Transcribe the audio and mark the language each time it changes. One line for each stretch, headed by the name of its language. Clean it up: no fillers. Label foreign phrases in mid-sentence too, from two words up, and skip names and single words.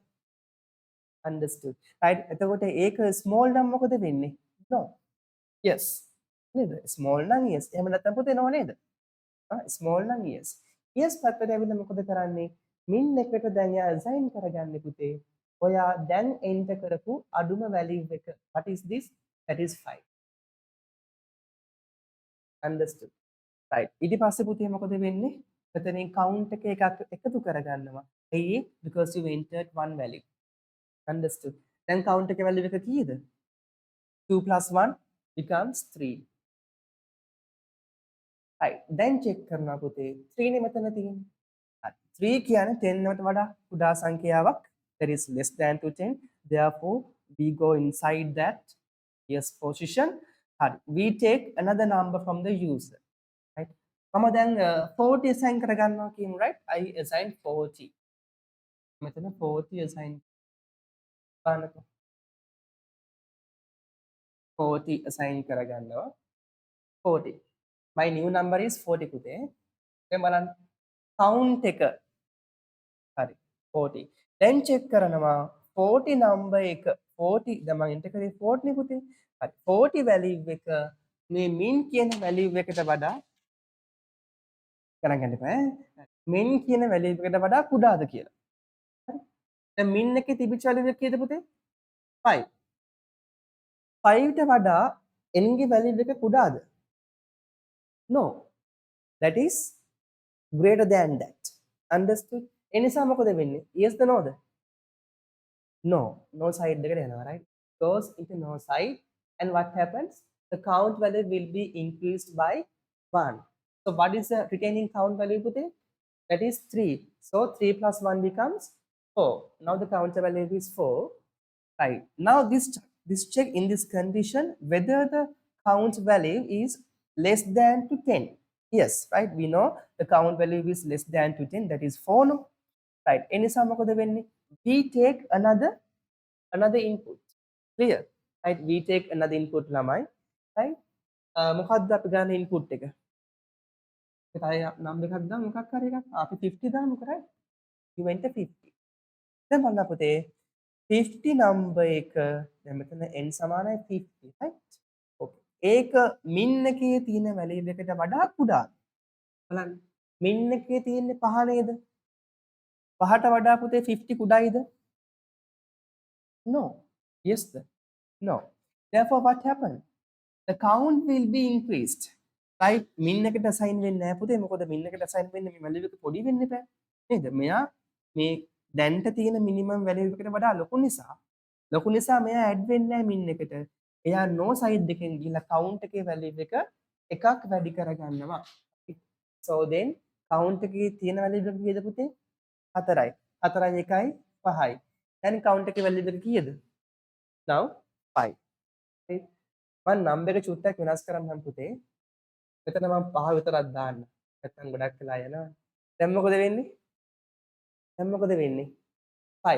English: Understood? Right?
Sinhala: එතකොට ඒක small නම් මොකද වෙන්නේ? No. Yes. නේද? Small නම් yes. එහෙම නැත්නම් පුතේ no නේද? Small නම් yes. Yes පැත්තට ඇවිල්ලා මොකද කරන්නේ? min එකට දැන් එයා assign කරගන්නේ පුතේ. ඔයා දැන් enter කරපු අඩුම value එක.
English: What is this? That is 5. Understood? Right.
Sinhala: ඊට පස්සේ පුතේ මොකද වෙන්නේ? මෙතනින් count එක එකක් එකතු කරගන්නවා. ඇයි?
English: Because you entered one value. Understood? Then count එක value
Sinhala: එක කීයද?
English: 2 plus 1 becomes 3. Right. Then check
Sinhala: කරනවා පුතේ. 3 නේ මෙතන තියෙන්නේ. හරි. 3 කියන්නේ 10 කට වඩා කුඩා සංඛ්‍යාවක්.
English: That is less than to 10. Therefore, we go inside that yes position.
Sinhala: හරි.
English: We take another number from the user. Right.
Sinhala: මම දැන් 40 assign කරගන්නවා කියමු, right?
English: I assign
Sinhala: 40. මෙතන 40 assign කරනකොට 40 assign කරගන්නවා. 40.
English: My new number is 40 පුතේ.
Sinhala: දැන් බලන්න count එක හරි 40.
English: Then check
Sinhala: කරනවා 40 number එක 40 දැන් මම enter කරේ 40 නේ පුතේ. හරි 40 value එක මේ min කියන value එකට වඩා ගණන් ගන්න එපා ඈ. min කියන value එකට වඩා කුඩාද කියලා. හරි. දැන් min එකේ තිබිච්ච value එක කීයද පුතේ? 5. 5ට වඩා n ගේ value එක කුඩාද?
English: No. That is greater than that. Understood?
Sinhala: එනිසා මොකද වෙන්නේ?
English: Yes the no ද? No.
Sinhala: No side එකට යනවා,
English: right? Goes into no side and what happens? The count value will be increased by 1. So what is the retaining count value putte? That is 3. So 3 plus 1 becomes 4. Now the counter value is 4. Right. Now this check in this condition whether the count value is less than to 10. Yes, right? We know the count value is less than to 10. That is 4 no? Right.
Sinhala: එනිසා මොකද වෙන්නේ?
English: We take another input. Clear? Right? We take another input ළමයි. Right?
Sinhala: මොකක්ද අපි ගන්න
English: input එක?
Sinhala: ඒක අය නම් එකක් දාමු මොකක් හරි එකක්. අපි 50 දාමුකෝ,
English: right? You enter 50.
Sinhala: දැන් බලන්න පුතේ 50 number එක දැන් මෙතන n සමානයි 50, right? Okay. ඒක min එකේ තියෙන value එකට වඩා කුඩාද? බලන්න. min එකේ තියෙන්නේ 5 නේද? 5ට වඩා පුතේ 50 කුඩායිද?
English: No. Yes sir. No. Therefore what happened? The count will be increased.
Sinhala: Right? min එකට assign වෙන්නේ නැහැ පුතේ. මොකද min එකට assign වෙන්නේ මේ value එක පොඩි වෙන්න එපා. නේද? මෙයා මේ දැන්ට තියෙන
English: minimum value
Sinhala: එකට වඩා ලොකු නිසා මෙයා add වෙන්නේ නැහැ min එකට. එයා no side එකෙන් ගිහලා count එකේ value එක එකක් වැඩි කරගන්නවා.
English: So then count
Sinhala: එකේ තියෙන value එක කීයද පුතේ? 4යි. 4යි 1යි 5යි. දැන් count එකේ value එක කීයද?
English: Now 5.
Sinhala: right? මම number එක චුට්ටක් වෙනස් කරන්නම් පුතේ. මෙතන මම 5 විතරක් දාන්න. නැත්නම් ගොඩක් වෙලා යනවා. දැන් මොකද වෙන්නේ? 5.